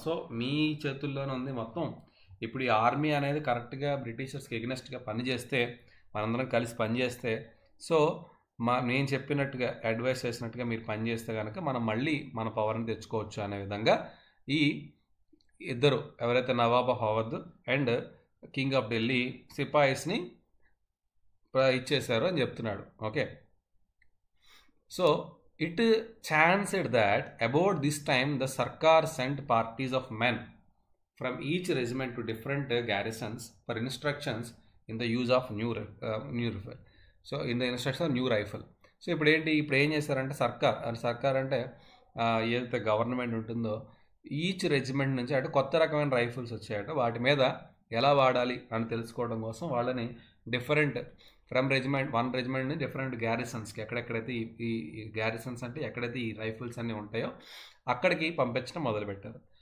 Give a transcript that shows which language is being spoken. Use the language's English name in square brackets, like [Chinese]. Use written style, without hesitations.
[Telugu] So మీ చేతుల్లోనే ఉంది మొత్తం. ఇప్పుడు ఈ ఆర్మీ అనేది కరెక్ట్గా బ్రిటిషర్స్కి ఎగ్నెస్ట్గా పనిచేస్తే, మనందరం కలిసి పనిచేస్తే, సో నేను చెప్పినట్టుగా అడ్వైస్ చేసినట్టుగా మీరు పనిచేస్తే కనుక మనం మళ్ళీ మన పవర్ని తెచ్చుకోవచ్చు అనే విధంగా ఈ ఇద్దరు ఎవరైతే Nawab of Awadh and king of Delhi సిపాయిస్ని ఇచ్చేశారు అని చెప్తున్నాడు. [English] Okay, so it chanced that about this time the Sarkar sent parties of men from each regiment to different garrisons for instructions in the use of new rifle. So in the instruction of new rifle. [Telugu] So ఇప్పుడు ఏం చేశారంటే సర్కార్ అంటే ఏదైతే government ఉంటుందో each regiment నుంచి అంటే కొత్త రకమైన రైఫిల్స్ వచ్చాయట, వాటి మీద ఎలా వాడాలి అని తెలుసుకోవడం కోసం వాళ్ళని డిఫరెంట్ ఫ్రమ్ వన్ రెజిమెంట్ నుంచి డిఫరెంట్ గ్యారిసన్స్కి, ఎక్కడెక్కడైతే ఈ గ్యారిసన్స్ అంటే ఎక్కడైతే ఈ రైఫిల్స్ అన్నీ ఉంటాయో అక్కడికి పంపించడం మొదలుపెట్టారు.